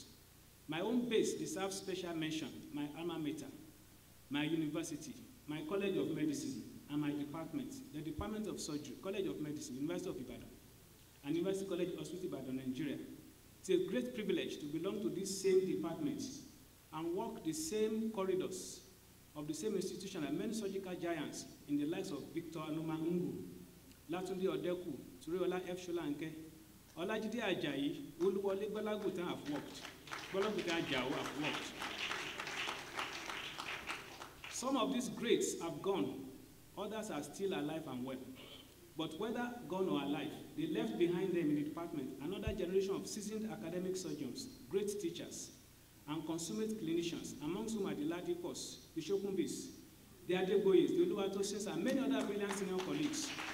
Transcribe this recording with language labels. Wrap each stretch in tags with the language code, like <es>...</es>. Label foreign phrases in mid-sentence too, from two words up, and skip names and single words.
<en>My own base deserves special mention, my alma mater, my university, my College of Medicine, and my department, the Department of Surgery, College of Medicine, University of Ibadan, and University College Hospital Ibadan, Nigeria. It's a great privilege to belong to this same department and walk the same corridors of the same institution as many surgical giants in the likes of Victor Anuma Ngu, Latunde Odeku, Turiola F. Sholanke, Olajide Ajayi, Oluwole Gbalagutan have worked. Gbalagutan Ajao have worked. Some of these greats have gone, others are still alive and well. But whether gone or alive, they left behind them in the department another generation of seasoned academic surgeons, great teachers, and consummate clinicians, amongst whom are the Ladikos, the Shokumbis, the Adeboyes, the Oluwatosins, and many other brilliant senior colleagues.</en>